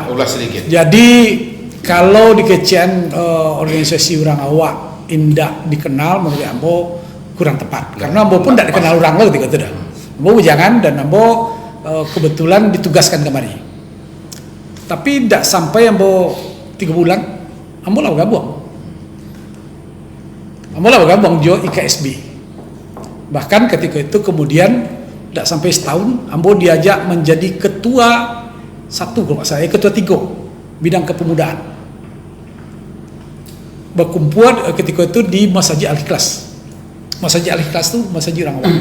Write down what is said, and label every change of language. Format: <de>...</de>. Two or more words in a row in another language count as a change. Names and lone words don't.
<id>Ulas sedikit. Jadi kalau di kecian organisasi orang awak indak dikenal menurut ambo kurang tepat. Karena ambo pun tidak dikenal orang lo ketika itu dah. Ambo bujangan dan ambo kebetulan ditugaskan kemari. Tapi tidak sampai ambo 3 bulan, ambo lah bergabung.</id> <min>Ambo lah bergabung jo IKSB.</min> <id>Bahkan ketika itu kemudian tidak sampai setahun, ambo diajak menjadi ketua 1 kalau nggak salah, ketua 3 bidang kepemudaan. Berkumpul ketika itu di Masjid Al-Ikhlas. Masjid Al-Ikhlas itu masjid orang awam.</id>